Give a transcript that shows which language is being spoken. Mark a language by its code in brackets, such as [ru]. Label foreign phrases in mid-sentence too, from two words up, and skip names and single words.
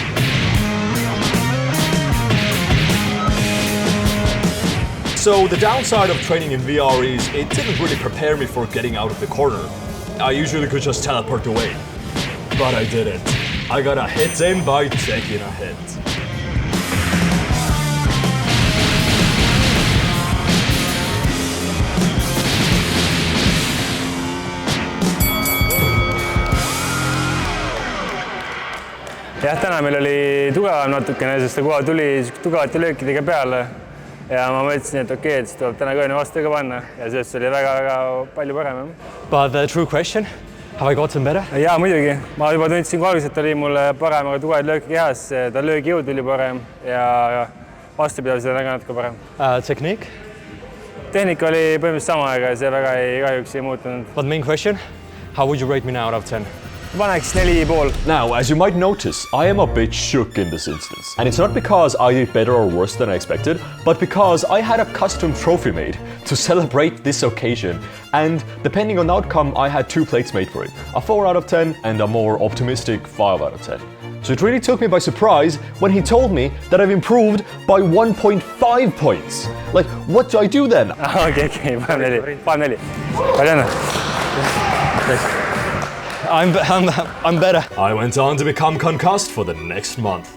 [en] So the downside of training in VR is it didn't really prepare me for getting out of the corner. I usually could just teleport away. But I didn't. I got a hit in by taking a hit. [et] jah, täna meil oli tugevam natukene, sest ta kohe tuli tugevate löökidega peale. Ja ma mõtlesin, et okei, et siis tuleb täna kõine vastu ka panna. Ja sellest oli väga palju parem. [en] But the true question, have I gotten better? [et] Jaa, muidugi. Ma juba tundsin kogu aeg, et ta oli mulle parem, aga tugevad lööki kehas. Ta löögijõud oli parem ja vastupidavus oli natuke parem. [en] Technique? [et] Tehnika oli põhimõtteliselt sama, aga see väga kahjuks ei muutunud. [en] But main question, how would you rate me now out of 10? [et] Paneks 4,5. [en] Now, as you might notice, I am a bit shook in this instance. And it's not because I did better or worse than I expected, but because I had a custom trophy made to celebrate this occasion. And depending on the outcome, I had 2 plates made for it. A 4 out of 10 and a more optimistic 5 out of 10. So it really took me by surprise when he told me that I've improved by 1.5 points. Like, what do I do then? [et] Okay, paneme 4. Palju õnne. [en] I'm better. I went on to become concussed for the next month.